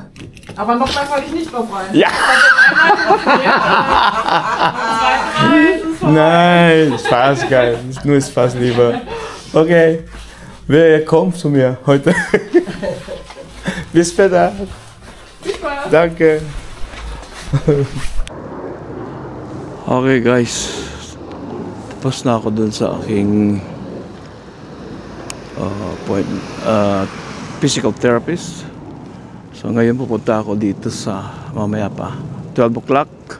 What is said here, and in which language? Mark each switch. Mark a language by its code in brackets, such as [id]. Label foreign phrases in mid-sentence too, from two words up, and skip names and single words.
[de] Aber noch mal falle ich nicht drauf rein. Ja. Nein, Spaß, geil. Nur Spaß lieber. Okay, wer kommt zu mir heute? Bis später. Danke. [en] Okay guys, [tl] tapos na ako dun sa aking [en] physical therapist. [tl] So ngayon pupunta ako dito sa mamaya pa 12 o'clock.